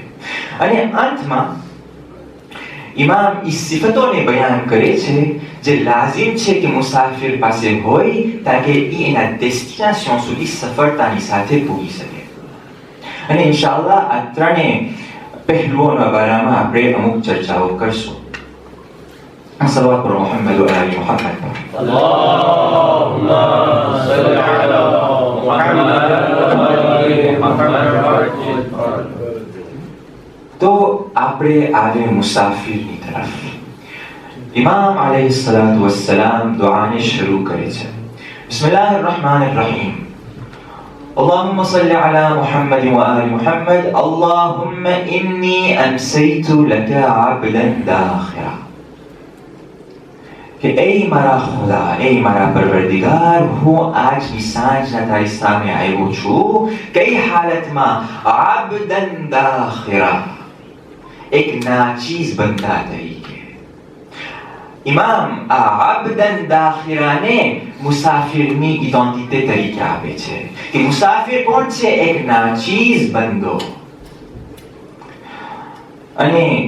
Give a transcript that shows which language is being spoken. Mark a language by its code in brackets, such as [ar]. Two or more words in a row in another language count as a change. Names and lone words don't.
[gu] અને અંતમાં ઇમામ એ સિફતોને બયાન કરે છે જે લાઝિમ છે કે મુસાફિર પાસે હોય તાકે એ એના ડેસ્ટિનેશન સુધી સફળતાની સાથે પહોંચી શકે. અને ઇન્શાઅલ્લાહ આ ત્રણેય પહેલુઓના બારામાં આપણે અમુક ચર્ચાઓ કરશું. [ar] صلى الله على محمد وآل محمد. اللهم صل على محمد وآل محمد وعجل فرجهم. [gu] તો આપણે આવે મુસાફિરની તરફ. ઇમામ [ar] عليه الصلاة والسلام [gu] દુઆને શરૂ કરે છે. [ar] بسم الله الرحمن الرحيم. اللهم صل على محمد وآل محمد اللهم إني أمسيت لك عبدا داخرا [gu] કે એ મારા ખુદા એ મારા પરવરદિગાર હું આજની સાંજના તારી સામે આવ્યો છું કઈ હાલતમાં [ar] عبدا داخرا [gu] એક નાચીઝ બનતા તરીકે ઇમામ આ આબદન દાખિરાને મુસાફિરની ઇડેન્ટિટી તરીકે આપે છે કે મુસાફિર કોણ છે એક નાચીઝ બંદો અને